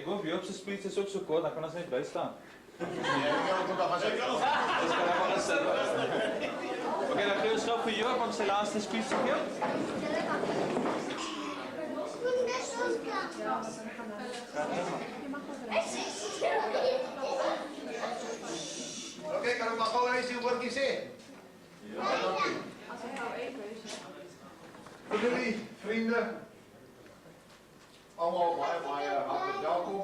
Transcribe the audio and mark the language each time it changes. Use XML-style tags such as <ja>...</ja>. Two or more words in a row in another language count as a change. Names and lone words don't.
<af>Joop se speech is ook so kort, dan kan ons net bly staan.</af> <nl>Nee, ik kan ook nog gaan zeggen.</nl> <af>Ons kan maar gaan sit. Okay, dan gee ons gou vir Joop om sy laaste speech te gee.</af> <nl>Oké, kan ik maar gewoon eens uw woordje zeggen? Ja, dank u. Voor jullie, vrienden, allemaal baie hartelijk welkom.</nl>